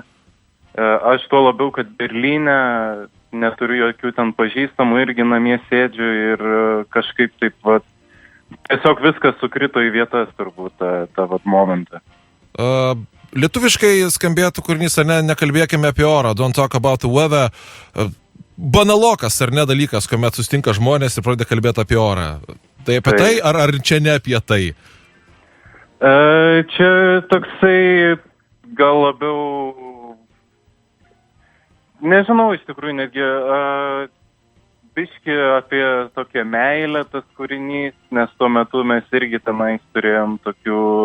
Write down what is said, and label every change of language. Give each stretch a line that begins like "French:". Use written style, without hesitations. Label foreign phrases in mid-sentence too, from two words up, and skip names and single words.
Lithuanian: Aš tuo labiau, kad Berlyne neturiu jokių ten pažįstamų, irgi namie sėdžiu ir kažkaip taip tiesiog viskas sukrito į vietas turbūt tą momentą. Lietuviškai skambėtų kūrinys, ar ne, nekalbėkime apie orą,
English: don't talk about the weather.
Lithuanian: Banalokas, ar ne, dalykas, kuomet sustinka žmonės ir pradeda kalbėti apie orą. Tai apie tai, ar čia ne apie tai? Čia toksai gal labiau, nežinau, iš tikrųjų netgi biški apie tokią meilę tas kūrinys, nes tuo metu mes irgi tenais turėjom tokių